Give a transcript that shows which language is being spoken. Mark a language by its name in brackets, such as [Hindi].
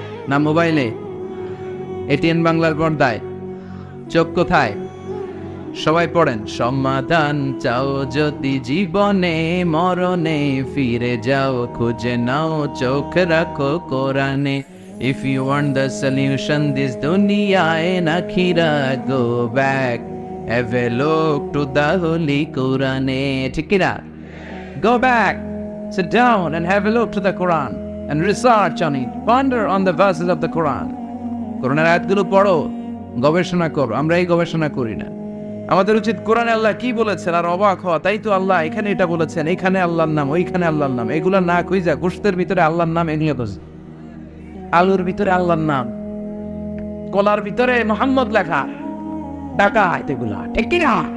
[Bangla] না মোবাইলে, এটিএন বাংলার পর্দায়? চোখ কোথায়? সবাই পড়েন, সমাধান চাও যদি জীবনে মরণে, ফিরে যাও খুঁজে নাও, চোখ রাখো কোরআনে। [English] If you want the solution this dunya and akhirah, go back, have a look to the holy Quran. [Bangla] ঠিক কি না? [English] Go back, sit down and have a look to the Quran and research on it, ponder on the verses of the Quran. [Bangla] কোরআনের আয়াতগুলো পড়ো, গবেষণা করো। আমরা এই গবেষণা করি না। আমাদের উচিত কোরআনে আল্লাহ কি বলেছেন আর অবাক হওয়া, তাই তো আল্লাহ এখানে এটা বলেছেন, এখানে আল্লাহর নাম, ওইখানে আল্লাহর নাম। এগুলো না খুঁজা গোশতের ভিতরে আল্লাহর নাম এগুলো খুঁজ, আলুর ভিতরে আল্লাহর নাম, কলার ভিতরে মোহাম্মদ লেখা, টাকা এগুলা, ঠিক কিনা?